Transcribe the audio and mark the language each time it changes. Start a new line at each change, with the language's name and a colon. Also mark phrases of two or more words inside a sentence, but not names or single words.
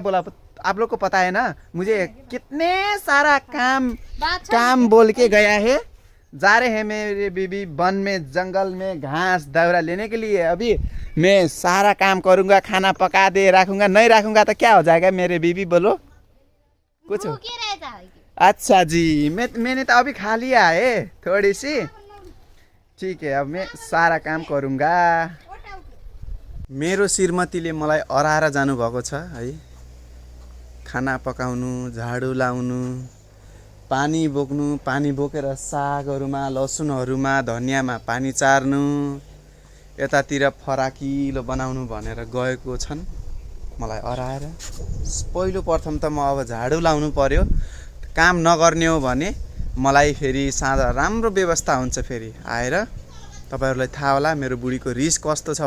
Hindi: बोला आप लोग को पता है ना मुझे कितने सारा काम बोल के गया है जा रहे हैं मेरे बीवी वन में जंगल में घास दाउरा लेने के लिए अभी मैं सारा काम करूंगा खाना पका दे रखूंगा नहीं रखूंगा तो क्या हो जाएगा मेरे बीवी बोलो कुछ अच्छा जी मैंने तो अभी खा लिया है थोड़ी सी ठीक है अब मैं सारा काम करूंगा
Nepali: मेरो श्रीमतीले मलाई अराएर जानु भएको छ है खाना पकाउनु झाडु लाउनु पानी बोक्नु पानी बोकेर सागहरुमा लसुनहरुमा धनियामा पानी चार्नु यतातिर फराकिलो बनाउनु भनेर गएको छन् मलाई अराएर पहिलो प्रथम त म अब झाडु लाउनु पर्यो काम नगर्ने हो भने मलाई फेरि साँझ राम्रो व्यवस्था हुन्छ फेरि आएर तपाईँहरूलाई थाहा होला मेरो बुढीको रिस कस्तो छ